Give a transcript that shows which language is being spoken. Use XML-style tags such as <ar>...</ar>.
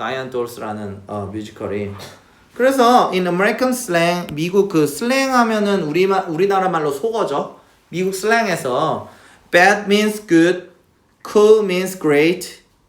<ko>Guy and Dolls라는 뮤지컬이. 그래서</ko> <en>in American slang,</en> <ko>미국 그 슬랭 하면은 우리나라 말로 속어죠. 미국 슬랭에서</ko> <en>bad means good, cool means great.</en>